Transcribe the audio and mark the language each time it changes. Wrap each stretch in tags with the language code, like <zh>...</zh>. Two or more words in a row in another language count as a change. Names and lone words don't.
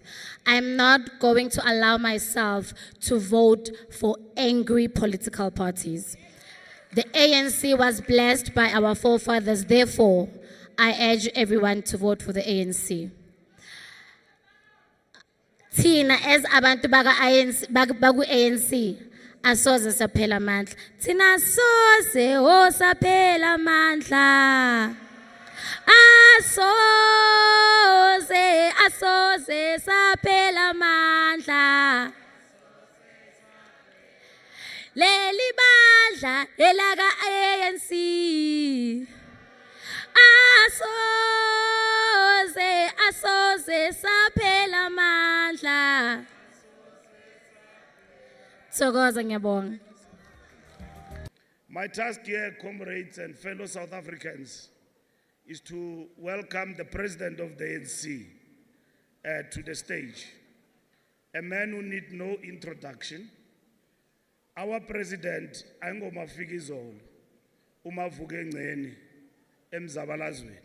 <en>I'm not going to allow myself to vote for angry political parties. The ANC was blessed by our forefathers. Therefore, I urge everyone to vote for the ANC.</en> <zu>Tina as abantu baku ANC asoze saphela amandla. Tina asoze saphela amandla. Asoze saphela amandla. Leli bandla elaka ANC. Asoze saphela amandla. Thokoza ngiyabonga.</zu> <en>My task here, comrades and fellow South Africans, is to welcome the president of the ANC to the stage. A man who needs no introduction. Our president,</en> <zu>Angomafikizolo, Umavuke Ngceni, Emzabalazweni.</zu>